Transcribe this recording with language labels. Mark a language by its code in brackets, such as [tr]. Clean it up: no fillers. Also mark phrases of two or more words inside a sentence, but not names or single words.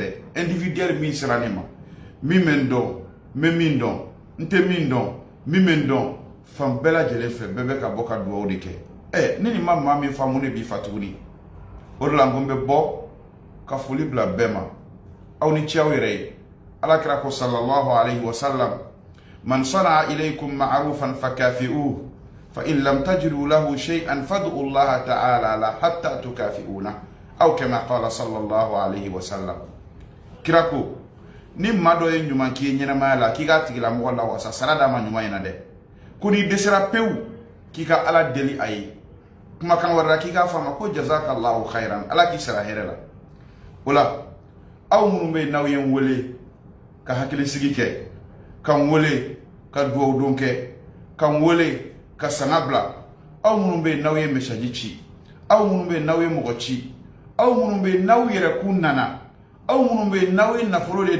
[bm] dɛ individuel min sera ne ma min bɛ n dɔn n bɛ min dɔn n tɛ min dɔn min bɛ n dɔn fan bɛɛ lajɛlen fɛ bɛɛ bɛ ka bɔ ka dugawu de kɛ ne ni ma maa min faamu ne b'i fa tuguni o de la n ko n bɛ bɔ ka foli bila bɛɛ ma aw ni ce aw yɛrɛ ye alakira ko [ar] صلى الله عليه وسلم من صنع إليكم معروفا فكافئوه فإن لم تجدوا له شيئا فادعوا الله تعالى له حتى تكافئوه أو كما قال صلى الله عليه وسلم. [bm] Kira ko ni maa dɔ ye ɲuman k'i ye ɲɛnamaya la k'i k'a tigila mɔgɔ la wasa sara d'a ma ɲuman in na dɛ ko n'i dɛsɛra pewu k'i ka ala deli a ye kumakan wɛrɛ la k'i k'a fɔ a ma ko [ar] جزاك الله خيرا [bm] ala k'i sara hɛrɛ la. O la aw minnu bɛ yen n'aw ye n wele ka hakilisigi kɛ ka n wele ka dugawu don kɛ ka n wele ka sanga bila aw minnu bɛ yen n'aw ye message ci aw minnu bɛ yen n'aw ye mɔgɔ ci aw minnu bɛ yen n'aw yɛrɛ kun nana aw minnu bɛ yen n'aw ye nafolo de